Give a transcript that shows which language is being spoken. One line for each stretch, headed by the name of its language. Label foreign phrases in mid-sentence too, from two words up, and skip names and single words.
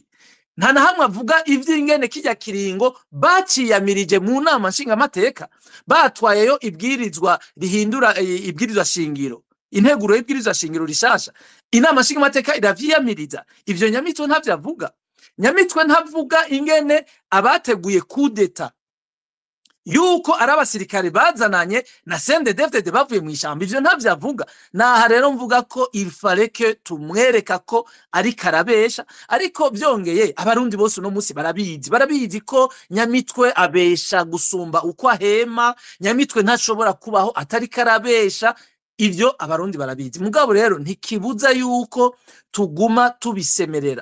Rundi: Nta na hamwe avuga ivy'ingene kijya kiringo baciyamirije mu nama nshingamateka, batwayeyo ibwirizwa rihindura ibwirizwa shingiro, integuro y'ibwirizwa shingiro rishasha, inama nshingamateka iravyiyamiriza. Ivyo Nyamitwe ntavyo avuga. Nyamitwe ntavuga ingene abateguye kudeta yuko ari abasirikare bazananye na CNDD-FDD bavuye mu ishamba, ivyo ntavyo avuga. Naha rero mvuga ko
French: il fallait que
Rundi: tumwereka ko ari karabesha, ariko vyongeye abarundi bose no musi barabizi ko Nyamitwe abesha gusumba uko ahema. Nyamitwe ntashobora kubaho atari karabesha, ivyo abarundi barabizi. Mugabo rero ntikibuza yuko tuguma tubisemerera.